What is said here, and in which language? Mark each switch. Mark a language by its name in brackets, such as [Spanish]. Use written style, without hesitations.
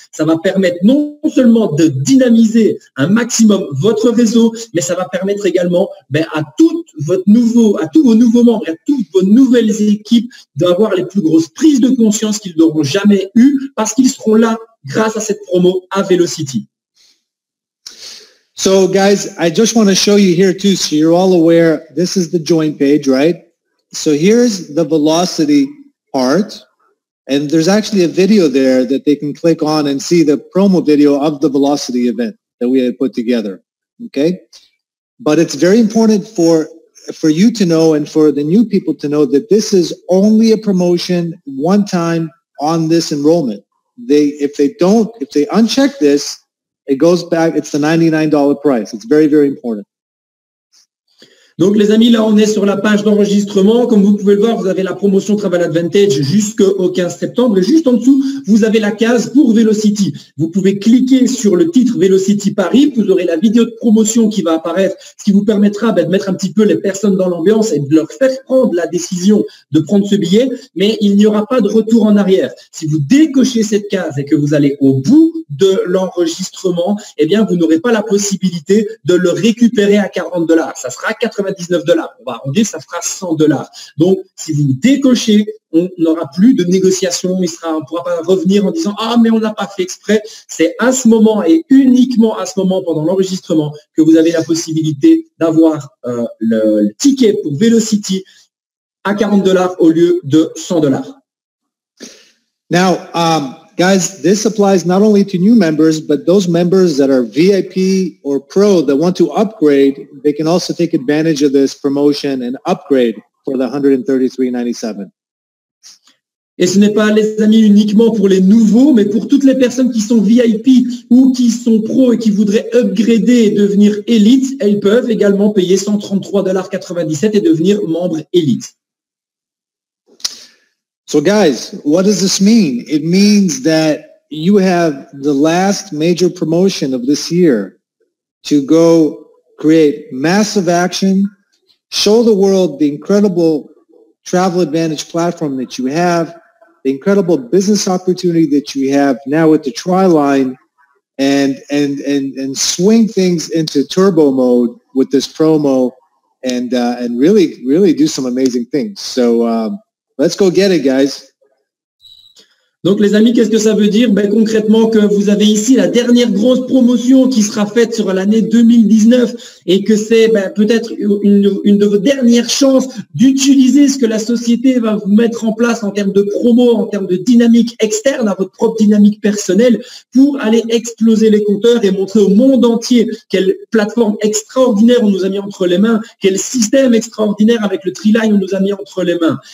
[French] Ça va permettre non seulement de dynamiser un maximum votre réseau, mais ça va permettre également à tous vos nouveaux membres, à toutes vos nouvelles équipes d'avoir les plus grosses prises de conscience qu'ils n'auront jamais eues parce qu'ils seront là grâce à cette promo à Velocity. [English] So guys, I just want to show you here too, so you're all aware, this is the join page, right? So here's the Velocity part. And there's actually a video there that they can click on and see the promo video of the Velocity event that we had put together, okay? But it's very important for you to know and for the new people to know that this is only a promotion one time on this enrollment. If they uncheck this, it goes back, it's the $99 price. It's very, very important. [French] Donc, les amis, là, on est sur la page d'enregistrement. Comme vous pouvez le voir, vous avez la promotion Travel Advantage jusqu'au 15 septembre. Et juste en dessous, vous avez la case pour Velocity. Vous pouvez cliquer sur le titre Velocity Paris. Vous aurez la vidéo de promotion qui va apparaître, ce qui vous permettra de mettre un petit peu les personnes dans l'ambiance et de leur faire prendre la décision de prendre ce billet. Mais il n'y aura pas de retour en arrière. Si vous décochez cette case et que vous allez au bout de l'enregistrement, eh bien, vous n'aurez pas la possibilité de le récupérer à $40. Ça sera $99. On va arrondir, ça fera $100. Donc, si vous décochez, on n'aura plus de négociation. On ne pourra pas revenir en disant « Ah, mais on n'a pas fait exprès ». C'est à ce moment et uniquement à ce moment, pendant l'enregistrement, que vous avez la possibilité d'avoir le ticket pour Velocity à $40 au lieu de $100. [English] Now, guys, this applies not only to new members, but those members that are VIP or Pro that want to upgrade, they can also take advantage of this promotion and upgrade for the $133.97. [French] Et ce n'est pas, les amis, uniquement pour les nouveaux, mais pour toutes les personnes qui sont VIP ou qui sont pro et qui voudraient upgrader et devenir élite, elles peuvent également payer $133.97 et devenir membre élite. [English] So guys, what does this mean? It means that you have the last major promotion of this year to go create massive action, show the world the incredible Travel Advantage platform that you have, the incredible business opportunity that you have now with the Tri-Line, and swing things into turbo mode with this promo, and really do some amazing things. So let's go get it, guys. [French] Donc, les amis, qu'est-ce que ça veut dire? Ben, concrètement, que vous avez ici la dernière grosse promotion qui sera faite sur l'année 2019 et que c'est peut-être une de vos dernières chances d'utiliser ce que la société va vous mettre en place en termes de promo, en termes de dynamique externe à votre propre dynamique personnelle pour aller exploser les compteurs et montrer au monde entier quelle plateforme extraordinaire on nous a mis entre les mains, quel système extraordinaire avec le Tri-Line on nous a mis entre les mains.